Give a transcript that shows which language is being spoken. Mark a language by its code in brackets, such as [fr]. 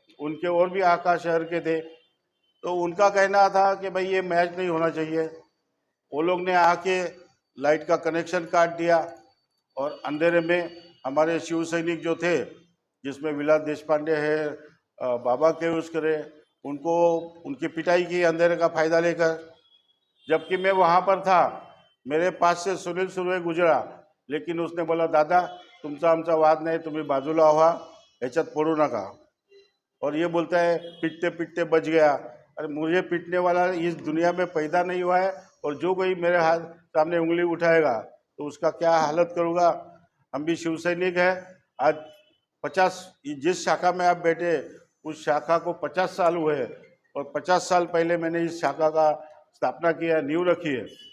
[hi] उनके और भी आकाश शहर के थे, तो उनका कहना था कि भाई ये मैच नहीं होना चाहिए। वो लोग ने आके लाइट का कनेक्शन काट दिया और अंधेरे में हमारे शिव सैनिक जो थे, जिसमें विलास देशपांडे है, बाबा केवस्कर है, उनको उनकी पिटाई की अंधेरे का फायदा लेकर। जबकि मैं वहाँ पर था, मेरे पास से सुनील सुर्वे गुजरा, लेकिन उसने बोला [mr] दादा तुमचा आमचा वाद नाही, तुम्ही बाजूला व्हा, ह्याच्यात पडू नका। [hi] और ये बोलता है पिटते पिटते बच गया। अरे मुझे पीटने वाला इस दुनिया में पैदा नहीं हुआ है और जो कोई मेरे हाथ सामने उंगली उठाएगा तो उसका क्या हालत करूँगा। हम भी शिव सैनिक है। आज 50 जिस शाखा में आप बैठे उस शाखा को 50 साल हुए हैं और 50 साल पहले मैंने इस शाखा का स्थापना किया, नींव रखी है।